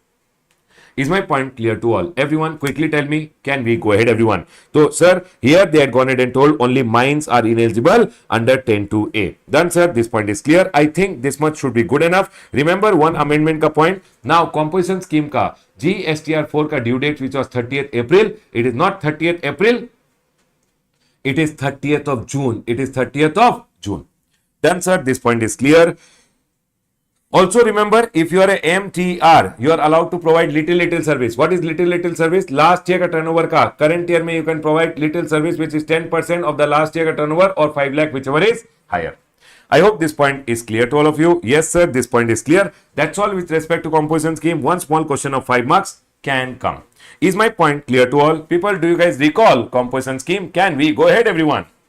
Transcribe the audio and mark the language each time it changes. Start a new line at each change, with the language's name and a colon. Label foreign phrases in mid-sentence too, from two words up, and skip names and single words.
English: Is my point clear to all? Everyone, quickly tell me, can we go ahead, everyone? So, sir, here they had gone ahead and told only mines are ineligible under 10.2A. Done, sir. This point is clear. I think this much should be good enough. Remember one amendment ka point. Now, composition scheme ka GSTR4 ka due date, which was 30th April. It is not 30th April. It is 30th of June. It is 30th of June. Done, sir. This point is clear. Also remember, if you are a MTR, you are allowed to provide little service. What is little service? Last year ka turnover ka. Current year mein you can provide little service, which is 10% of the last year ka turnover or 5 lakh, whichever is higher. I hope this point is clear to all of you. Yes, sir, this point is clear. That's all with respect to composition scheme. One small question of 5 marks can come. Is my point clear to all? People, do you guys recall composition scheme? Can we go ahead, everyone?